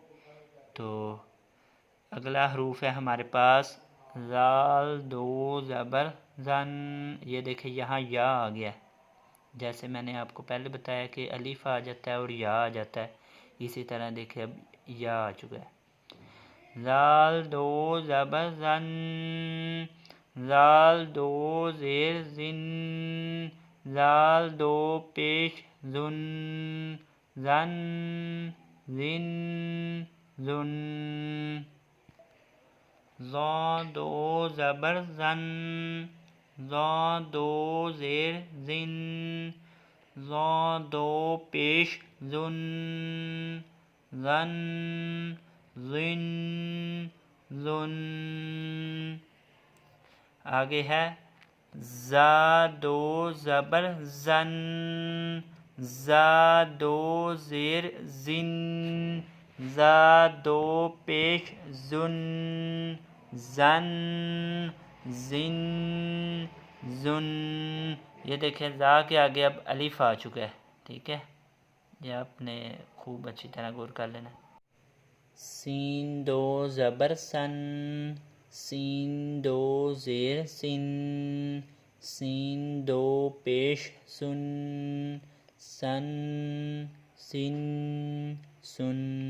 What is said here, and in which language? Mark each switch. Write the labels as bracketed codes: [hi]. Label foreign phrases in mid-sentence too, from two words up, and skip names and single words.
[ur] تو اگلا حروف ہے ہمارے پاس زال 2 زبر زن، یہ دیکھیں یہاں یا آ گیا، جیسے میں نے آپ کو پہلے بتایا کہ الف آ جاتا ہے اور یا آ جاتا ہے، اسی طرح دیکھیں اب یا آ چکا ہے۔ زال دو زبر زن، زال دو زیر زن، زال دو پیش زن، زن زن زن. زا دو زبر زن، زا دو زیر زن، زا دو پیش زن، زن زن زن. آگے ہے زا دو زبر زن، زا دو زیر زن، زا دو پیش زن، زن زن زن. یہ دیکھیں زا کے آگے اب الف آ چکا ہے، ٹھیک ہے، یہ آپ نے خوب اچھی طرح غور کر لینا. سین دو زبر سن، سین دو زیر سن، سین دو پیش سن، سن سن سن.